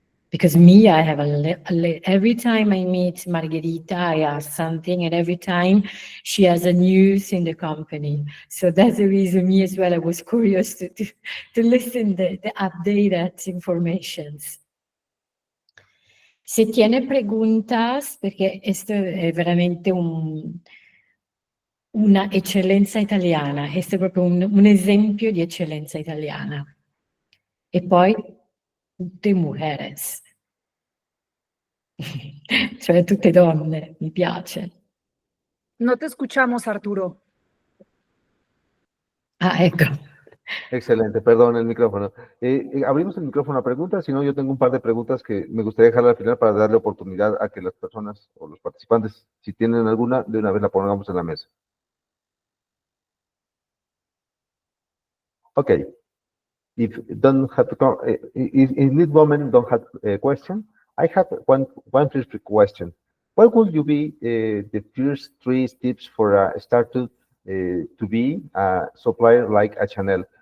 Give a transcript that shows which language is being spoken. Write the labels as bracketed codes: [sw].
[en] Because me, I have every time I meet Margherita, I ask something, and every time she has a news in the company. So that's the reason me as well, I was curious to listen the updated informations. [es] Se tiene preguntas, [it] perché esto è veramente una eccellenza italiana, questo è proprio un esempio di eccellenza italiana. E poi tutte mujeres. Cioè tutte donne, mi piace. [es] No te escuchamos, Arturo. [it] Ah, ecco. [es] Excelente, perdón, el micrófono. Abrimos el micrófono a preguntas, si no, yo tengo un par de preguntas que me gustaría dejar al final para darle oportunidad a que las personas o los participantes, si tienen alguna, de una vez la pongamos en la mesa. [en] Okay. If don't have to, if this woman don't have a question, I have one first question. What would you be the first 3 tips for a startup to be a supplier like a Chanel?